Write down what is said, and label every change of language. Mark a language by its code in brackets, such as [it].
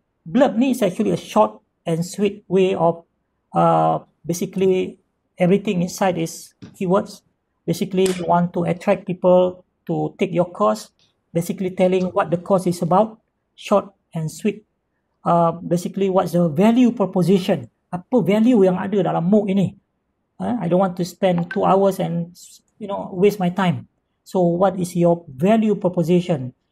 [en] Blurb ni is actually a short and sweet way of basically everything inside is keywords. Basically you want to attract people to take your course. Basically telling what the course is about. Short and sweet. Basically what's the value proposition. [ms] Apa value yang ada dalam MOOC ini. [en] I don't want to spend 2 hours and waste my time. So what is your value proposition?